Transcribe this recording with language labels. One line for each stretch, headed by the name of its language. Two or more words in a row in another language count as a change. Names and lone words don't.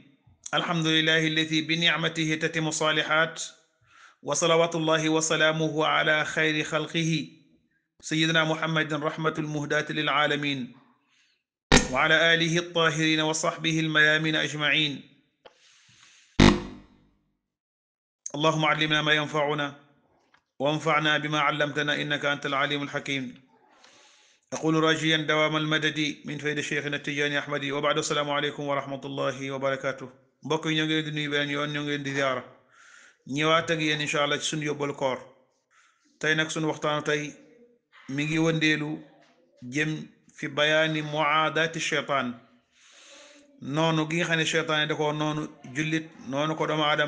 Arabic: الحمد لله الذي بنعمته تتم الصالحات، وصلوات الله وسلامه على خير خلقه سيدنا محمد رحمة المهداة للعالمين، وعلى آله الطاهرين وصحبه الميامين أجمعين. اللهم علمنا ما ينفعنا وانفعنا بما علمتنا إنك أنت العليم الحكيم. أقول راجيا دوام المدد من فيد شيخنا التجاني أحمدي، وبعد السلام عليكم ورحمة الله وبركاته.
Wolof: mbokk yi ñoo ngi leen di nuyu beneen yoon, ñoo ngi leen di ziara, ñëwaat ak yéen
Arabic: إن شاء الله
Wolof: ci suñu yóbbalu koor. tey nag suñu waxtaanu tey mi ngi wëndeelu jëm fi
Arabic: بيان معاداة الشيطان,
Wolof: noonu gi nga xam ne cheytaan yi da ko noonu jullit, noonu ko doomu aadam.